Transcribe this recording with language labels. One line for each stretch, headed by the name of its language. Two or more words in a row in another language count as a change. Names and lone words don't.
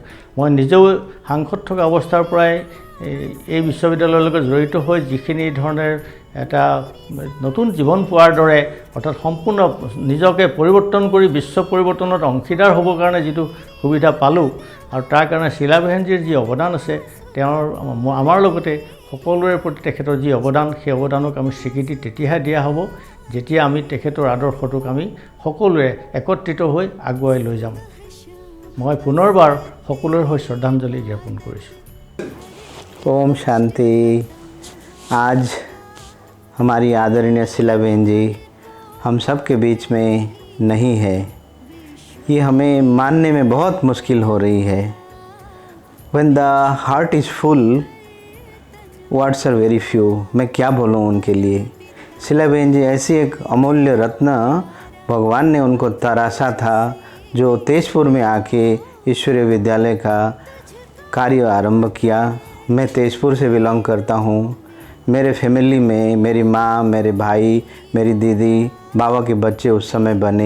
Assamese: মই নিজেও সাংসদ থকা অৱস্থাৰ পৰাই এই বিশ্ববিদ্যালয়ৰ লগত জড়িত হৈ যিখিনি ধৰণে এটা নতুন জীৱন পোৱাৰ দৰে, অৰ্থাৎ সম্পূৰ্ণ নিজকে পৰিৱৰ্তন কৰি বিশ্ব পৰিৱৰ্তনত অংশীদাৰ হ'বৰ কাৰণে যিটো সুবিধা পালোঁ আৰু তাৰ কাৰণে শীলা বেহেনজীৰ যি অৱদান আছে, তেওঁৰ আমাৰ লগতে সকলোৰে প্ৰতি তেখেতৰ যি অৱদান, সেই অৱদানক আমি স্বীকৃতি তেতিয়াহে দিয়া হ'ব যেতিয়া আমি তেখেতৰ আদৰ্শটোক আমি সকলোৱে একত্ৰিত হৈ আগুৱাই লৈ যাম। মই পুনৰবাৰ সকলোৰে হৈ শ্ৰদ্ধাঞ্জলি জ্ঞাপন কৰিছোঁ।
Hindi: ओम शांति। आज हमारी आदरणीय शीला बहन जी हम सब के बीच में नहीं है, ये हमें मानने में बहुत मुश्किल हो रही है।
English: When the heart is full, words are very few।
Hindi: मैं क्या बोलूँ उनके लिए। शीला बहन जी ऐसी एक अमूल्य रत्न भगवान ने उनको तराशा था, जो तेजपुर में आके ईश्वरीय विद्यालय का कार्य आरंभ किया। मैं तेजपुर से बिलोंग करता हूँ। मेरे फैमिली में मेरी माँ, मेरे भाई, मेरी दीदी, बाबा के बच्चे उस समय बने।